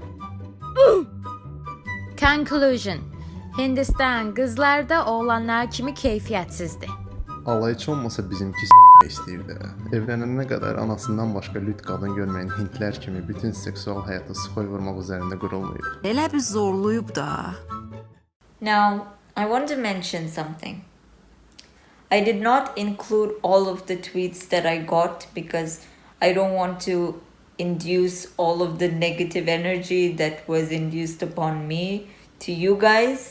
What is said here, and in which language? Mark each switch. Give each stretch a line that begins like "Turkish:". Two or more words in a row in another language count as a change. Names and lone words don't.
English: Conclusion.
Azerbaijani: Hindistan qızlarda oğlanlar kimi keyfiyyətsizdir. Allah heç olmasa bizimki istəyirdi. Evlənənə qədər anasından başqa lüt qadın görməyən Hindlər kimi bütün seksual həyatı sıxoy vurmaq üzərində qurulmayıb. Elə bir zorluyub da.
English: Now, I want to mention something. I did not include all of the tweets that I got because I don't want to induce all of the negative energy that was induced upon me to you guys.